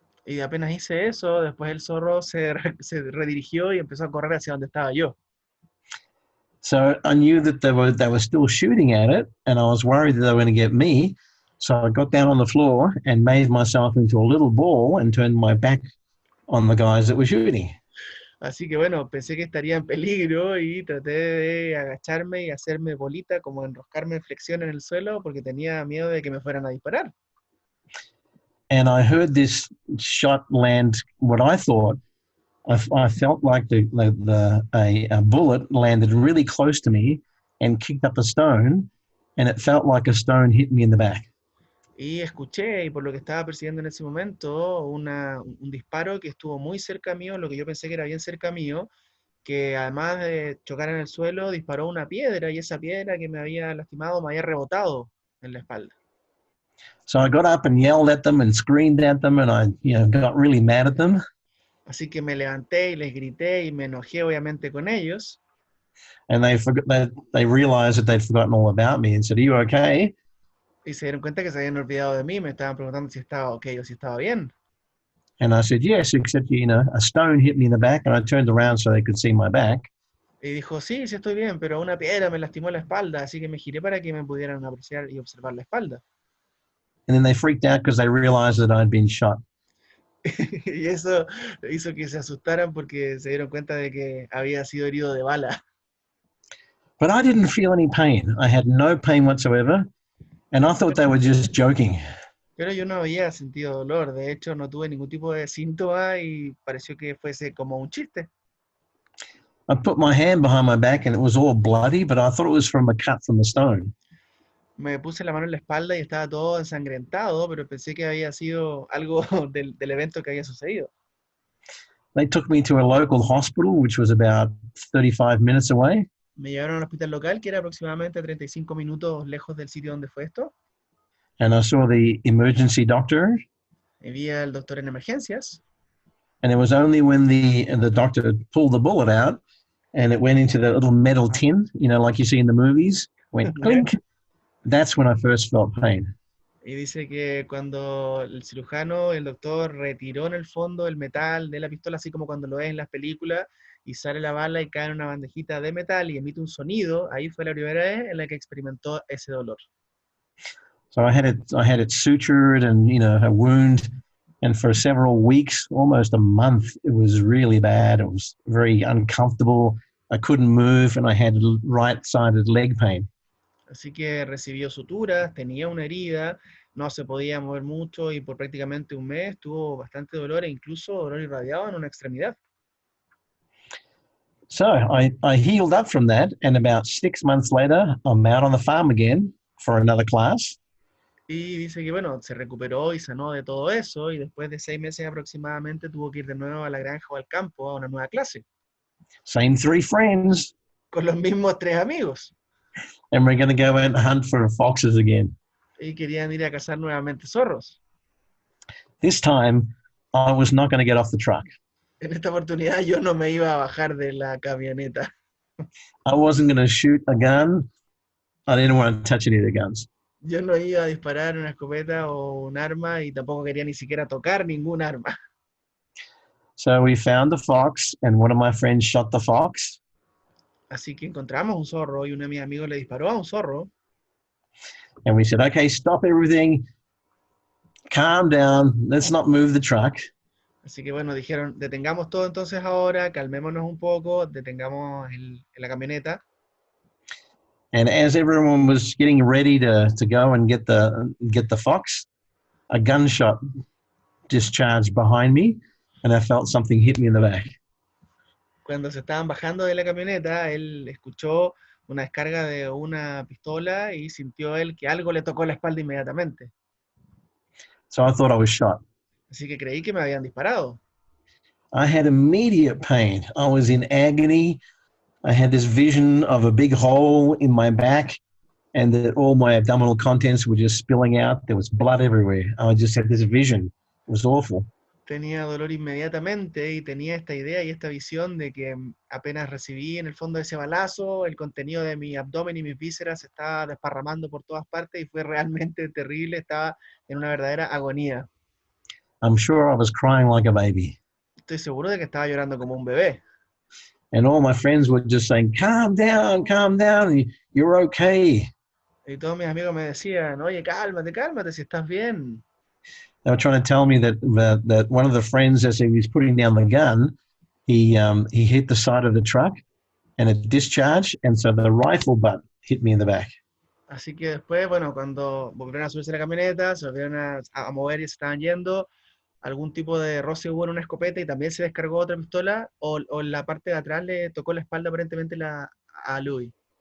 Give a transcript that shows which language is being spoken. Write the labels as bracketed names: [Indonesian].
[Spanish] Y apenas hice eso, después el zorro se redirigió y empezó a correr hacia donde estaba yo. [English] So I knew that they were still shooting at it, and I was worried that they were going to get me. So I got down on the floor and made myself into a little ball and turned my back on the guys that were shooting. [Spanish] Así que bueno, pensé que estaría en peligro y traté de agacharme y hacerme bolita, como enroscarme en flexión en el suelo, porque tenía miedo de que me fueran a disparar. [English] And I heard this shot land. What I thought, I felt like a bullet landed really close to me and kicked up a stone, and it felt like a stone hit me in the back. [Spanish] Y escuché, y por lo que estaba persiguiendo en ese momento, un disparo que estuvo muy cerca mío, lo que yo pensé que era bien cerca mío, que además de chocar en el suelo, disparó una piedra, y esa piedra que me había lastimado me había rebotado en la espalda. [English] So I got up and yelled at them and screamed at them, and I got really mad at them. [Spanish] Así que me levanté y les grité y me enojé obviamente con ellos. [English] And they realized that they'd forgotten all about me and said, "Are you okay?" [Spanish] Y se dieron cuenta que se habían olvidado de mí, me estaban preguntando si estaba ok o si estaba bien. [English] And I said, "Yes, except a stone hit me in the back," and I turned around so they could see my back. [Spanish] Y dijo, sí, sí estoy bien, pero una piedra me lastimó la espalda, así que me giré para que me pudieran apreciar y observar la espalda. [English] And then they freaked out because they realized that I'd been shot. [Spanish] Y eso hizo que se asustaran porque se dieron cuenta de que había sido herido de bala. [English] But I didn't feel any pain. I had no pain whatsoever. And I thought they were just joking. [Spanish] Pero yo no había sentido dolor, de hecho no tuve ningún tipo de síntoma y pareció que fuese como un chiste. [English] I put my hand behind my back and it was all bloody, but I thought it was from a cut from the stone. [Spanish] Me puse la mano en la espalda y estaba todo ensangrentado, pero pensé que había sido algo del evento que había sucedido. [English] They took me to a local hospital, which was about 35 minutes away. [Spanish] Me llevaron al hospital local, que era aproximadamente 35 minutos lejos del sitio donde fue esto. [English] And I saw the emergency doctor. [Spanish] Y vi al doctor en emergencias. [English] And it was only when the doctor pulled the bullet out and it went into the little metal tin, like you see in the movies, went clink. That's when I first felt pain. [Spanish] Y dice que cuando el cirujano, el doctor, retiró en el fondo el metal de la pistola, así como cuando lo ves en las películas, y sale la bala y cae en una bandejita de metal y emite un sonido, ahí fue la primera vez en la que experimentó ese dolor. [English] So I had it sutured and, a wound. And for several weeks, almost a month, it was really bad. It was very uncomfortable. I couldn't move and I had right-sided leg pain. [Spanish] Así que recibió suturas, tenía una herida, no se podía mover mucho y por prácticamente un mes tuvo bastante dolor e incluso dolor irradiado en una extremidad. [English] So I healed up from that, and about 6 months later, I'm out on the farm again for another class. [Spanish] Y dice que, bueno, se recuperó y sanó de todo eso, y después de 6 meses aproximadamente tuvo que ir de nuevo a la granja o al campo a una nueva clase, [English] Same 3 friends, [Spanish] con los mismos 3 amigos, [English] and we're going to go and hunt for foxes again. [Spanish] y querían ir a cazar nuevamente zorros. [English] This time, I was not going to get off the truck. [Spanish] En esta oportunidad yo no me iba a bajar de la camioneta. [English] I wasn't going to shoot a gun. I didn't want to touch any of the guns. [Spanish] Yo no iba a disparar una escopeta o un arma y tampoco quería ni siquiera tocar ningún arma. [English] So we found the fox, and one of my friends shot the fox. [Spanish] Así que encontramos un zorro y uno de mis amigos le disparó a un zorro. [English] And we said, okay, stop everything. Calm down. Let's not move the truck. [Spanish] Así que bueno, dijeron, detengamos todo entonces ahora, calmémonos un poco, detengamos la camioneta. [English] And as everyone was getting ready to go and get the fox, a gunshot discharged behind me, and I felt something hit me in the back. [Spanish] Cuando se estaban bajando de la camioneta, él escuchó una descarga de una pistola y sintió él que algo le tocó la espalda inmediatamente. [English] So I thought I was shot. [Spanish] Así que creí que me habían disparado. [English] I had immediate pain. I was in agony. I had this vision of a big hole in my back and that all my abdominal contents were just spilling out. There was blood everywhere. I just had this vision. It was awful. [Spanish] Tenía dolor inmediatamente y tenía esta idea y esta visión de que apenas recibí en el fondo ese balazo, el contenido de mi abdomen y mis vísceras se estaba desparramando por todas partes y fue realmente terrible. Estaba en una verdadera agonía. [English] I'm sure I was crying like a baby. [Spanish] Estoy seguro de que estaba llorando como un bebé. [English] And all my friends were just saying, calm down, you're okay. [Spanish] Y todos mis amigos me decían, oye, cálmate, cálmate, si estás bien. [English] They were trying to tell me that one of the friends, as he was putting down the gun, he hit the side of the truck and it discharged, and so the rifle butt hit me in the back. [Spanish] Así que después, bueno, cuando volvieron a subirse a la camioneta, se volvieron a mover y se estaban yendo, algún tipo de roce hubo en una escopeta y también se descargó otra pistola, o en la parte de atrás le tocó la espalda aparentemente a Louis.